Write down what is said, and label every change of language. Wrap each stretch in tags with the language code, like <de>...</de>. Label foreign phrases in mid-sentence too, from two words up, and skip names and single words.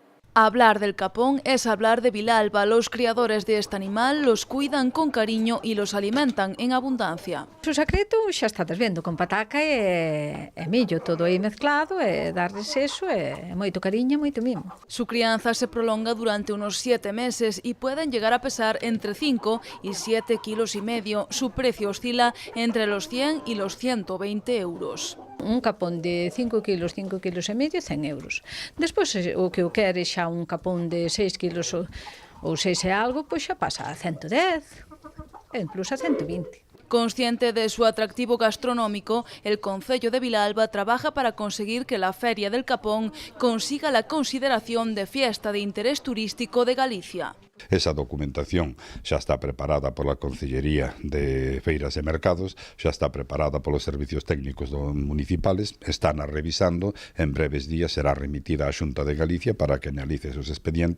<es>Hablar del capón es hablar de Vilalba. Los criadores de este animal los cuidan con cariño y los alimentan en abundancia.</es> <gl>O secreto xa estades vendo, con pataca e millo, todo aí mezclado, e</gl> <es>darles eso,</es> <gl>e moito cariño, moito mimo.</gl> <es>Su crianza se prolonga durante unos 7 meses y pueden llegar a pesar entre 5 y 7,5 kilos. Su precio oscila entre los 100 y los 120 euros.</es> <gl>Un capón de 5 kilos, 5 kilos e medio, 100 euros. Despois, o que o quere xa un capón de 6 kilos ou 6 e algo, pois xa pasa a 110, e incluso a 120.</gl> <es>Consciente de su atractivo gastronómico, el concello de Vilalba trabaja para conseguir que la Feria del Capón consiga la consideración de fiesta de interés turístico de Galicia.</es> <gl>Esa documentación xa está preparada pola Concellería de Feiras e Mercados, xa está preparada polos</gl> <es>servicios técnicos municipales,</es> <gl>están a revisando, en breves días será remitida á Xunta de Galicia para que analice esos expedientes.</gl>